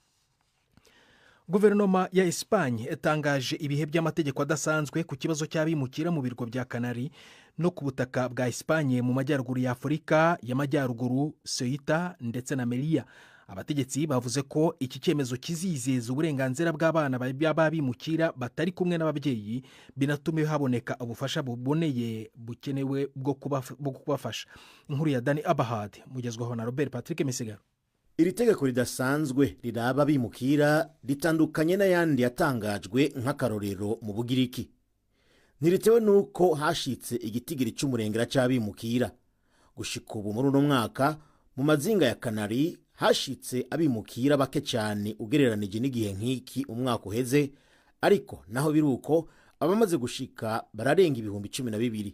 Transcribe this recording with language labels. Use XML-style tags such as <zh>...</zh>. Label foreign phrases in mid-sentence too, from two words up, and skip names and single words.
<rw>Guverinoma ya Espagne yatangaje ibihe by'amategeko adasanzwe ku kibazo cy'abimukira mu birwa bya Canary no ku butaka bwa Espagne mu majyaruguru ya Afurika y'amajyaruguru, Ceuta ndetse na Melilla. Abategetsi bavuze ko iki cyemezo kizizeza uburenganzira bw'abana b'abimukira batari kumwe n'ababyeyi, binatume haboneka ubufasha buboneye bukenewe bwo kubafasha. Inkuru ya Dani Abahad mugezwaho na Robert Patrick Misigaro.</rw> <rn>Iri tegeko ridasanzwe riraba abimukira ritandukanye n'ayandi yatangajwe nk'akarorero mu Bugiriki. Ntiritewe nuko hashitse igitigiri cy'umurengera cy'abimukira. Gushika ubu muri uno mwaka mu mazinga ya Canary hashitse abimukira bake cyane ugereranije n'igihe nk'iki umwaka uheze, ariko naho biruko abamaze gushika bararenga ibihumbi 12.</rn>